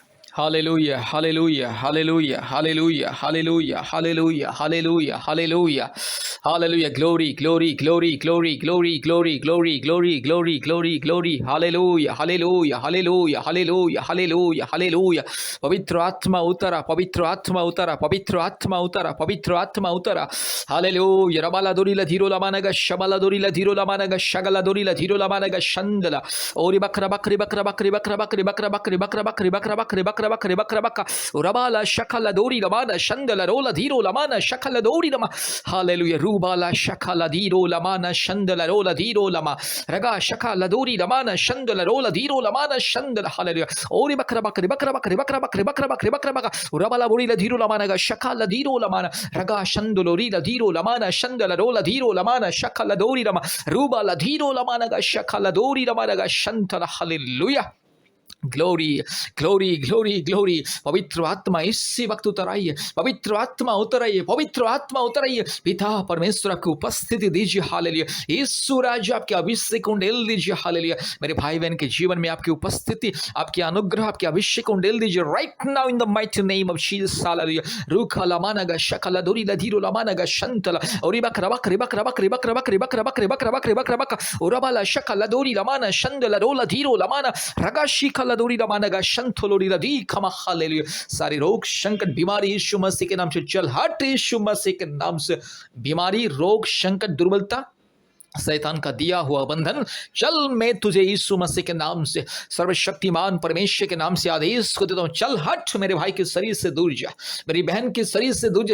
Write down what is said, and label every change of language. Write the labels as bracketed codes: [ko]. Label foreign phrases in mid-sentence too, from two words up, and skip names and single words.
[en] Hallelujah, hallelujah, hallelujah, hallelujah, hallelujah, hallelujah, hallelujah, hallelujah, hallelujah, glory, glory, glory, glory, glory, glory, glory, glory, glory, glory, glory, hallelujah, hallelujah, hallelujah, hallelujah, hallelujah, hallelujah. [hi] पवित्र आत्मा उतरा, पवित्र आत्मा उतरा, पवित्र आत्मा उतरा, पवित्र आत्मा उतरा. [en] Hallelujah. Rabala dorila dhiro lamanaga shabala dorila dhiro lamanaga shagala dorila dhiro lamanaga shandala. Ori bakra bakri bakra bakri bakra bakri bakra bakri bakra bakri bakra bakri bakra bakri bakra bakra. Urabala shakala dori lamana shandala rola dhiro lamana shakala dori lama. Hallelujah. Rubala shakala dhiro lamana shandala rola dhiro lama. Raga shakala dori lamana shandala rola dhiro lamana shandala. Hallelujah. Ori bakra bakri bakra bakri bakra bakri bakra bakri bakra bakra. Urabala borila dhiro lamanaga shakala dhiro lamana. Raga shandolori la dhiro lamana shandala rola dhiro lamana shakala dori lama. Ruba la dhiro lamana ga shakala dori lamana ga shantala. Hallelujah. glory glory glory glory. [hi] पवित्र आत्मा इसी वक्त उतर आइए, पवित्र आत्मा उतर आइए, पवित्र आत्मा उतर आइए. पिता परमेश्वर आपकी उपस्थिति दीजिए. हालेलुया. यीशु राजा आपके अभिषेक उंडेल दीजिए. हालेलुया. मेरे भाई बहन के जीवन में आपकी उपस्थिति, आपकी अनुग्रह, आपके अभिषेक उंडेल दीजिए [en] right now in the mighty name of Jesus. [hi] हालेलुया. रूखा लमाना गा शकला दोरी लधीरो लमाना गा शंतला और बक रबक रबक रबक रबक रबक रबक रबक रबक रबक रबक रबक ओरबाला शकला दोरी लमाना शंदला रोला धीरो लमाना रगा शिखला दोरी लमाना गा शंतलोरी लदी खमा. हालेलुया. सारी रोग संकट बीमारी यीशु मसीह के नाम से चल हट. यीशु मसीह के नाम से बीमारी, रोग, संकट, दुर्बलता, शैतान का दिया हुआ बंधन चल. मैं तुझे यीशु मसीह के नाम से, सर्वशक्तिमान परमेश्वर के नाम से आदेश को देता हूं. चल हट, मेरे भाई के शरीर से दूर जा, मेरी बहन के शरीर से दूर जा.